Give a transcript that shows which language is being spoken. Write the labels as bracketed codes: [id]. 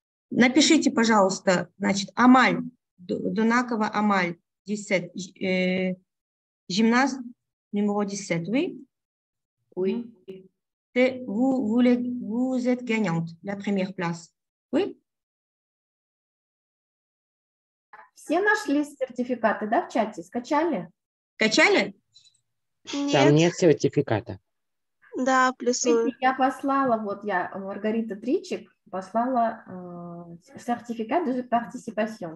[ru] Напишите, пожалуйста, значит, Амаль, Донакова Амаль, 17, [fr] gymnase numéro 17, oui? Oui. Vous êtes gagnante, la première place. Oui? [ru] Все нашли сертификаты, да, в чате? Скачали? Скачали? Нет. Там нет сертификата. Да, плюсую. Я послала, вот я, Маргарита Тричик, послала сертификат [fr] de participation.